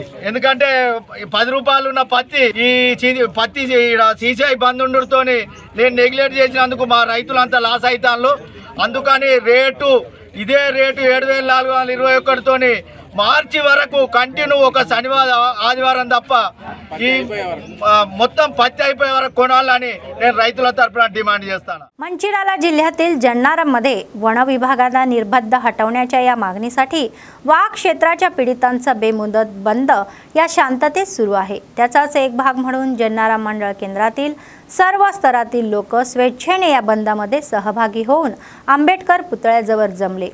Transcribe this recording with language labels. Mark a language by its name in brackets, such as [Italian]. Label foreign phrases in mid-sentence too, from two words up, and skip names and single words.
[Telugu] ఎందుకంటే 10 రూపాయలు ఉన్న పత్తి పత్తి సీసీఐ బంద్ ఉండడంతోని నేను నెగ్లెక్ట్ చేసినందుకు మా రైతులంతా లాస్ అవుతాను. అందుకని ఇదే రేటు 7,421తోని మార్చి వరకు కంటిన్యూ ఒక శనివారం ఆదివారం తప్ప ఈ మొత్తం పత్తి అయిపోయే వరకు కొనాలని నేను రైతుల తర్ఫే డిమాండ్ చేస్తాను. [Marathi] मंचिराला जिल्ह्यातील जन्नारमध्ये वन विभागाला निर्बंध हटवण्याच्या या मागणीसाठी वाघ क्षेत्राच्या पीडितांचा बेमुदत बंद या शांततेत सुरू आहे. त्याचाच एक भाग म्हणून जन्नारा मंडळ केंद्रातील सर्व स्तरातील लोक स्वेच्छेने या बंदमध्ये सहभागी होऊन आंबेडकर पुतळ्याजवळ जमले.